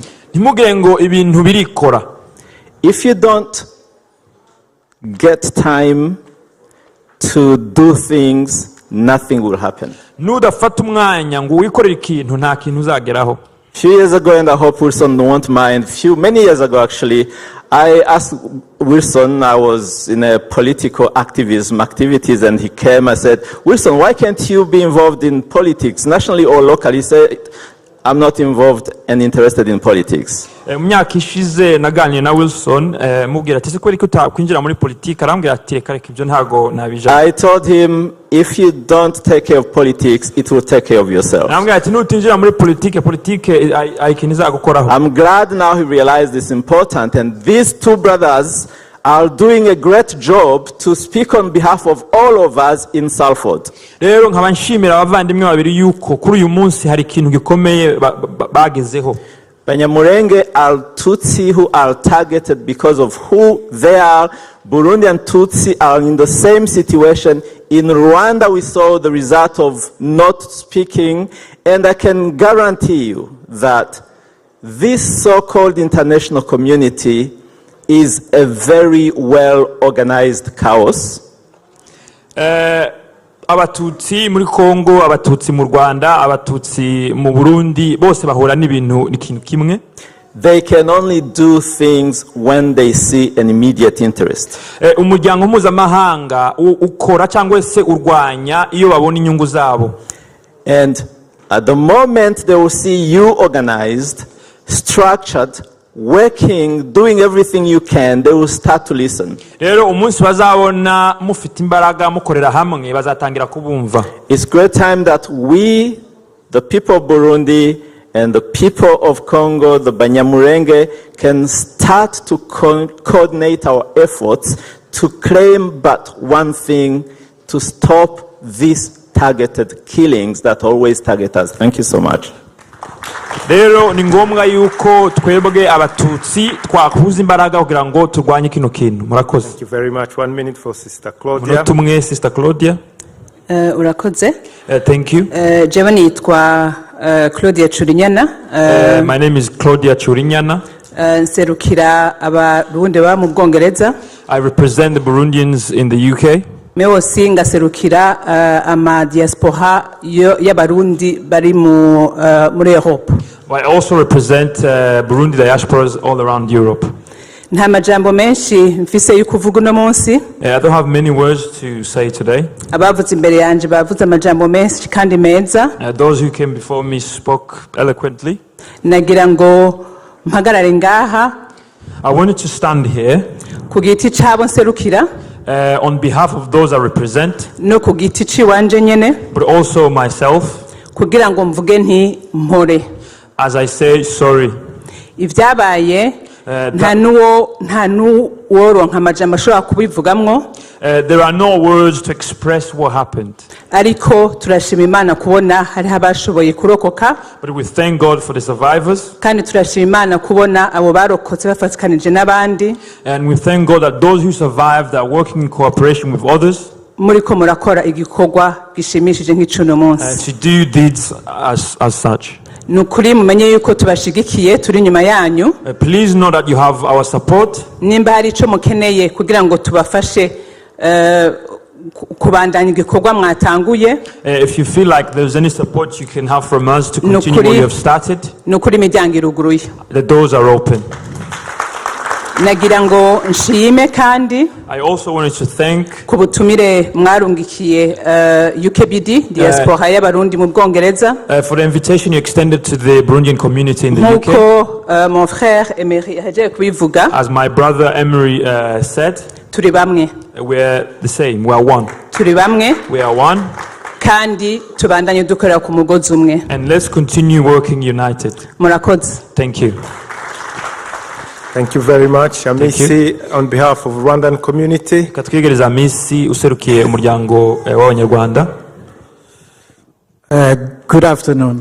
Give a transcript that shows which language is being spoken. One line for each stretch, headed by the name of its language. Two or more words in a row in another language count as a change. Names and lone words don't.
Kinyarwanda: ntimugire ngo ibintu birikora.
English: If you don't get time to do things, nothing will happen.
Kinyarwanda: Nudafata umwanya ngo wikorere ikintu nta kintu uzageraho.
English: Few years ago, and I hope Wilson won't mind, many years ago actually, I asked Wilson, I was in a political activities, and he came, I said, Wilson, why can't you be involved in politics, nationally or locally? He said, I'm not involved and interested in politics.
Kinyarwanda: Myaka ishize naganiriye na Wilson mubwira ati se ko ariko utakwinjira muri politiki, arambwira ati reka ibyo ntago nabija.
English: I told him, if you don't take care of politics, it will take care of yourself.
Kinyarwanda: Arambwira ati nutinjira muri politiki ayikiniza gukoraho.
English: I'm glad now he realized it's important, and these two brothers are doing a great job to speak on behalf of all of us in Salford.
Kinyarwanda: rero nkaba nshimira abavandimwe babiri yuko kuri uyu munsi hari ikintu gikomeye bagezeho.
English: Banyamulenge are Tutsi who are targeted because of who they are. Burundi and Tutsi are in the same situation. In Rwanda, we saw the result of not speaking, and I can guarantee you that this so-called international community is a very well-organized chaos.
Kinyarwanda: Abatutsi muri Kongo, abatutsi mu Rwanda, abatutsi mu Burundi bose bahura n'ibintu n'ikintu kimwe.
English: They can only do things when they see an immediate interest.
Kinyarwanda: Umuryango mpuzamahanga ukora cyangwa se urwanya iyo babona inyungu zabo.
English: And at the moment they will see you organized, structured, working, doing everything you can, they will start to listen.
Kinyarwanda: Rero umunsi bazabona mufite imbaraga mukorera hamwe bazatangira kubumva.
English: It's great time that we, the people of Burundi and the people of Congo, the Banyamulenge, can start to coordinate our efforts to claim but one thing: to stop these targeted killings that always target us. Thank you so much.
Kinyarwanda: Rero ni ngombwa yuko twebwe abatutsi twakuza imbaraga kugira ngo turwanye kino kintu. Murakoze.
English: Thank you very much. 1 minute for Sister Claudia.
Kinyarwanda: Tumwe Sister Claudia. Urakoze.
English: Thank you.
Rundi: Jewe nitwa Claudia Churinyana.
English: My name is Claudia Churinyana.
Rundi: Nserukira abarundi ba mu Bwongereza.
English: I represent the Burundians in the UK.
Rundi: Mewosi ngaserukira ama diaspora y'abarundi bari muri Europe.
English: I also represent Burundi diasporas all around Europe.
Rundi: Nta majambo menshi mfise y'ukuvuga uno munsi.
English: I don't have many words to say today.
Rundi: Abavuze imbere yanje bavuze amajambo menshi kandi meza.
English: Those who came before me spoke eloquently.
Rundi: Nagira ngo mpagarare ngaha.
English: I wanted to stand here.
Rundi: Ku giti cabo nserukira.
English: On behalf of those I represent.
Rundi: No ku giti ciwanje nyene.
English: But also myself.
Rundi: Kugira ngo mvuge nti mpore.
English: As I say sorry.
Rundi: Ivyabaye nta nuworonka amajambo ashobora kubivugamwo.
English: There are no words to express what happened.
Rundi: Ariko turashima Imana kubona hariho abashoboye kurokoka.
English: But we thank God for the survivors.
Rundi: Kandi turashima Imana kubona abo barokotse bafatikanije n'abandi.
English: And we thank God that those who survived are working in cooperation with others.
Rundi: Muriko murakora igikorwa gishimishije nk'icuno munsi.
English: To do deeds as such.
Rundi: Nukuri mumenye yuko tubashigikiye turi nyuma yanyu.
English: Please know that you have our support.
Rundi: Nimba hari ico mukeneye kugira ngo tubafashe kubandanya igikorwa mwatanguye.
English: If you feel like there's any support you can have from us to continue what you have started.
Rundi: Nukuri imiryango iruguruye.
English: The doors are open.
Rundi: Nagira ngo nshime kandi
English: I also wanted to thank
Rundi: kubutumire mwarungikiye UKBD diaspora y'abarundi mu Bwongereza
English: for the invitation you extended to the Burundian community in the UK.
French: Mon frère
Rundi: Emery haje kubivuga.
English: As my brother Emery said,
Rundi: turi bamwe.
English: We're the same. We are one.
Rundi: Turi bamwe.
English: We are one.
Rundi: Kandi tubandanye dukorera ku mugozi umwe.
English: And let's continue working united.
Rundi: Murakoze.
English: Thank you. Thank you very much. Amisi, on behalf of Rwandan community.
Kinyarwanda: Katwigereza Amisi userukiye umuryango w'Abanyarwanda.
English: Good afternoon.